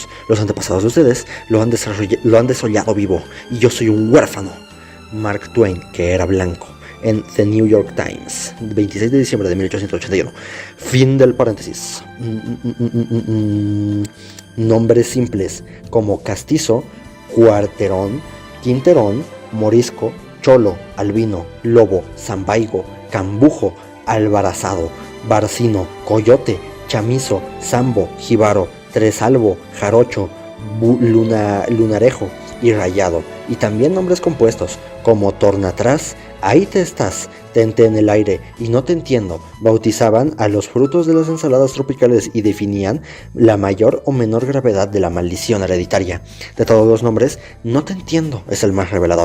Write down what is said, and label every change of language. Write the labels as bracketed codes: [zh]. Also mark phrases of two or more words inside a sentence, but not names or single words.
[es] Los antepasados de ustedes lo han desollado vivo, y yo soy un huérfano. Mark Twain, que era blanco, en The New York Times, 26 de diciembre de 1881. Fin del paréntesis. Nombres simples como castizo, cuarterón, quinterón, morisco, cholo, albino, lobo, zambaigo, cambujo, albarazado, barcino, coyote, chamizo, zambo, jíbaro, tresalvo, jarocho, lunarejo y rayado, y también nombres compuestos como tornatrás, ahí te estás, tente en el aire y no te entiendo. Bautizaban a los frutos de las ensaladas tropicales y definían la mayor o menor gravedad de la maldición hereditaria. De todos los nombres, no te entiendo es el más revelador.